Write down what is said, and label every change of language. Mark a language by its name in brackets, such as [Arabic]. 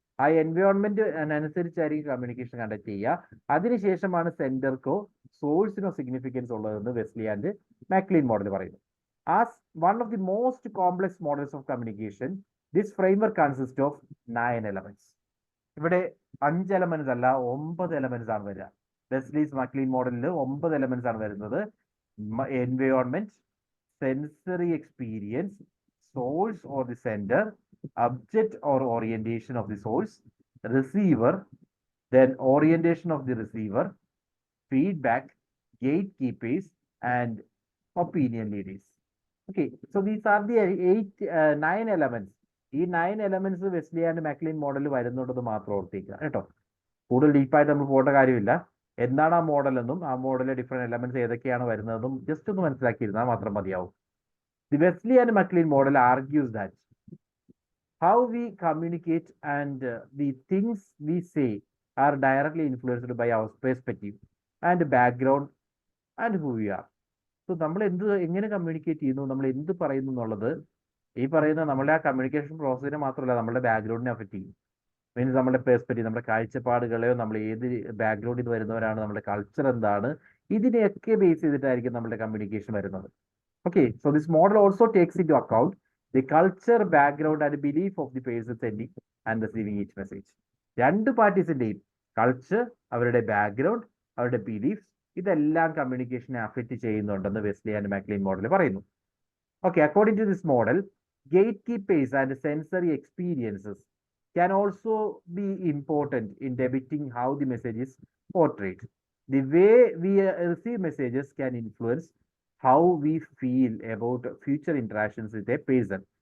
[Malayalam] ആ എൻവയോൺമെന്റ് അനുസരിച്ചായിരിക്കും communication conduct ചെയ്യുക. അതിനുശേഷമാണ് സെന്റർക്കോ സോഴ്സിനോ സിഗ്നിഫിക്കൻസ് ഉള്ളതെന്ന് വെസ്ലി ആൻഡ് മാക്ലീൻ മോഡൽ പറയുന്നു. [English] As one of the most complex models of communication, this framework consist of 9 elements. [Malayalam] ഇവിടെ 5 എലമെന്റ്സ് അല്ല, 9 എലമെന്റ്സ് ആണ് വരിക. വെസ്ലീസ് മാക്ലീൻ മോഡലിൽ 9 എലമെന്റ്സ് ആണ് വരുന്നത്. [English] Environment, sensory experience, source or the sender, object or orientation of the source, receiver, then orientation of the receiver, feedback, gatekeepers, and opinion leaders. Okay, so these are the 9 elements. [Malayalam] ഈ 9 elements Wesley and മാക്ലീൻ model വരുന്നുള്ളത് മാത്രം ഓർത്തിരിക്കുക കേട്ടോ. കൂടുതൽ ഡീപ്പായിട്ട് നമ്മൾ പോകേണ്ട കാര്യമില്ല. എന്താണ് ആ മോഡൽ എന്നും ആ മോഡലിലെ ഡിഫറെന്റ് എലമെന്റ്സ് ഏതൊക്കെയാണ് വരുന്നതെന്നും ജസ്റ്റ് ഒന്ന് മനസ്സിലാക്കിയിരുന്നാൽ മാത്രം മതിയാവും. [English] The Wesley and Maclean model argues that how we communicate and the things we say are directly influenced by our perspective and background and who we are. [Malayalam] So നമ്മൾ എങ്ങനെ communicate ചെയ്യുന്നു, നമ്മൾ എന്ത് പറയുന്നു എന്നുള്ളത് ഈ പറയുന്ന നമ്മുടെ ആ കമ്മ്യൂണിക്കേഷൻ പ്രോസസ്സിനെ മാത്രമല്ല നമ്മുടെ ബാക്ക്ഗ്രൗണ്ടിനെ അഫക്റ്റ് ചെയ്യും. മീൻസ് നമ്മുടെ പെർസ്പെക്റ്റീവ്, നമ്മുടെ കാഴ്ചപ്പാടുകളെയോ, നമ്മൾ ഏത് ബാക്ക്ഗ്രൗണ്ടിൽ നിന്ന് വരുന്നവരാണ്, നമ്മുടെ കൾച്ചർ എന്താണ്, ഇതിനെയൊക്കെ ബേസ് ചെയ്തിട്ടായിരിക്കും നമ്മുടെ കമ്മ്യൂണിക്കേഷൻ വരുന്നത്. [English] Okay, so this model also takes into account the culture, background and belief of the person sending and receiving each message. [Malayalam] രണ്ട് പാർട്ടീസിന്റെയും കൾച്ചർ, അവരുടെ ബാക്ക്ഗ്രൗണ്ട്, അവരുടെ ബിലീഫ്സ്, ഇതെല്ലാം കമ്മ്യൂണിക്കേഷനെ അഫക്റ്റ് ചെയ്യുന്നുണ്ടെന്ന് വെസ്ലി ആൻഡ് മാക്ലീൻ മോഡൽ പറയുന്നു. [English] Okay, according to this model, gatekeepers and sensory experiences can also be important in depicting how the message is portrayed. The way we receive messages can influence how we feel about future interactions with a person.